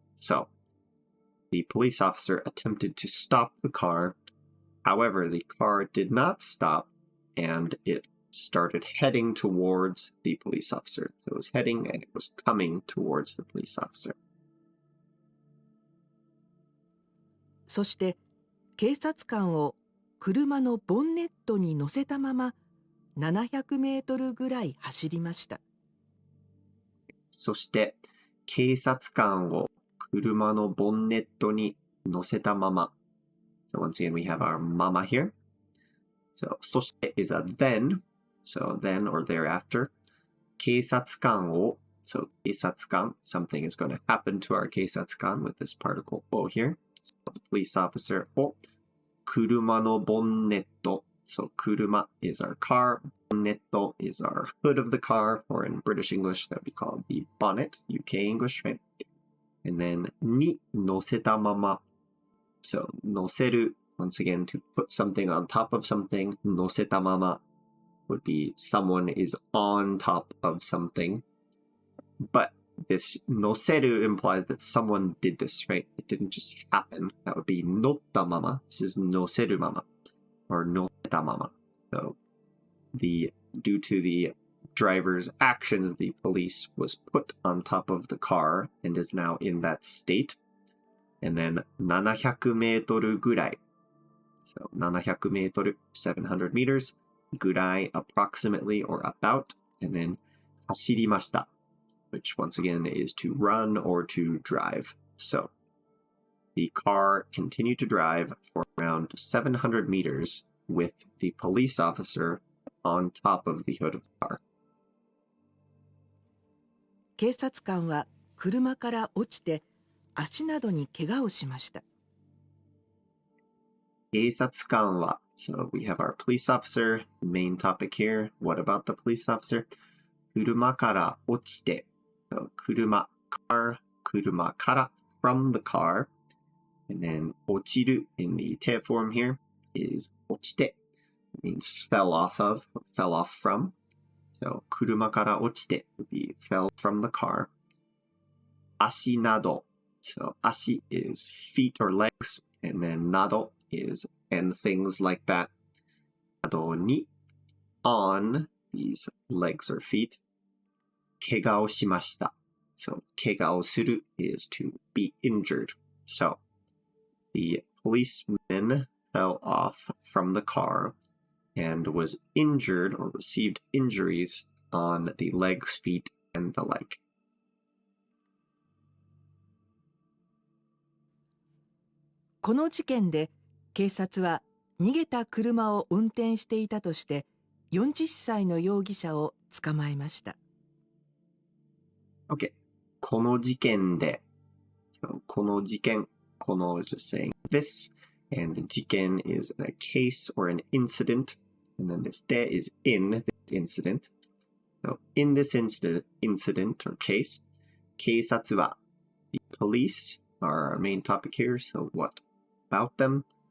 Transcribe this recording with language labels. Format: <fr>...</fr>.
<en>So, the police officer attempted to stop the car. However, the car did not stop, and it started heading towards the police officer. So it was heading and it was coming towards the police officer.</en> <ja>そして警察官を車のボンネットに乗せたまま700メートルぐらい走りました。そして警察官を車のボンネットに乗せたまま。</ja> <en>So once again, we have our mama here. So, そして is a then. So then or thereafter.</en> <ja>警察官を</ja> <en>So 警察官, something is going to happen to our 警察官 with this particle O here. So the police officer</en> <ja>を車のボンネット.</ja> <en>So 車 is our car. Bonnet is our hood of the car, or in British English that would be called the bonnet, UK English, right? And then</en> <ja>に乗せたまま.</ja> <en>So 乗せる, once again, to put something on top of something. 乗せたまま would be someone is on top of something. But this 乗せる implies that someone did this, right? It didn't just happen. That would be 乗ったまま. This is 乗せるまま or 乗せたまま. So due to the driver's actions, the police was put on top of the car and is now in that state. And then</en> <ja>700メートルぐらい.</ja> <en>So 700メートル, 700 meters. ぐらい, approximately or about. And then 走りました. Which once again is to run or to drive. So the car continued to drive for around 700 meters with the police officer on top of the hood of the car.</en> <ja>警察官は車から落ちて足などに怪我をしました。</ja> <en>警察官は So we have our police officer, main topic here. What about the police officer?</en> <ja>車から落ちて</ja> <en>So 車 car 車から from the car. And then 落ちる in the te form here is 落ちて It means fell off of, fell off from. So</en> <ja>車から落ちて</ja> <en>would be fell from the car. 足など So 足 is feet or legs, and then など is and things like that. などに on these legs or feet.</en> <ja>怪我をしました</ja> <en>So 怪我をする is to be injured. So the policeman fell off from the car and was injured or received injuries on the legs, feet, and the leg.</en> <ja>この事件で警察は逃げた車を運転していたとして40歳の容疑者を捕まえました。</ja> <en>Okay.</en> <ja>この事件で</ja> <en>So この事件 この is just saying this, and the 事件 is a case or an incident, and then this de is in this incident. So in this incident or case,</en> <ja>警察は</ja> <en>the police are our main topic here, so what about them?</en>